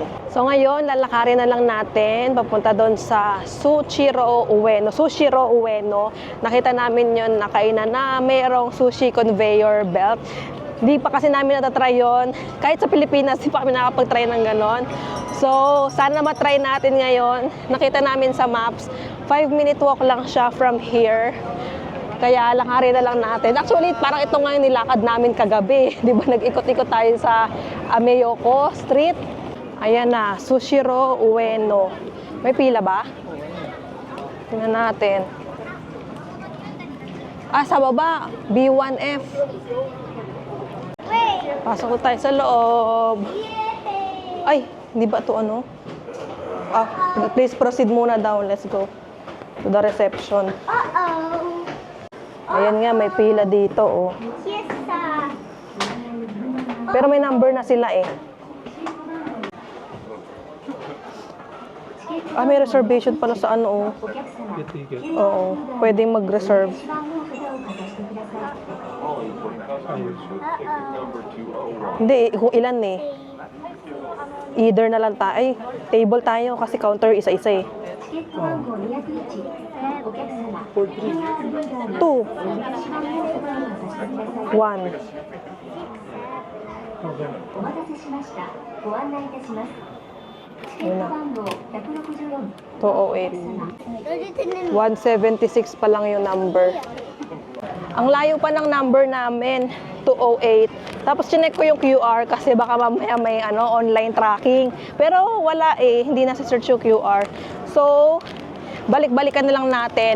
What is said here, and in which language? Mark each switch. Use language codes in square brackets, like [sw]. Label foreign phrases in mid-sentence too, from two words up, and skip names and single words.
[tl] So ngayon, lalakarin na lang natin papunta doon sa Sushiro Ueno. Nakita namin yun, nakainan na mayroong sushi conveyor belt. Hindi pa kasi namin natatry yun. Kahit sa Pilipinas, hindi pa kami nakapag-try ng ganon. So, sana matry natin ngayon. Nakita namin sa maps, [en] 5-minute walk [tl] lang siya [en] from here. [tl] Kaya lakarin na lang natin. Actually, parang ito nga yung nilakad namin kagabi. Di ba, nag-ikot-ikot tayo sa Ameyoko Street. Ayan na, Sushiro Ueno. May pila ba? Tingnan natin. Sa baba, B1F. Pasok tayo sa loob. Ay, hindi ba ito ano? [en] Please proceed [tl] muna daw. [en] Let's go to the reception. [tl] Ayan nga, may pila dito, oh. Pero may number na sila, eh. May reservation pala sa ano, oh. Ticket. Oo, pwedeng mag-reserve. Hindi, kung ilan, eh. Either na lang tayo. Ay, table tayo kasi counter isa-isa, eh. [ja] 2 1 お待たせしました。ご案内いたします。チケット番号164 [tl] 208. 176 pa lang yung number. Ang layo pa ng number namin, 208. Tapos chinek ko yung QR kasi baka mamaya may online tracking. Pero wala eh, hindi na search yung QR. So, balik-balikan na lang natin.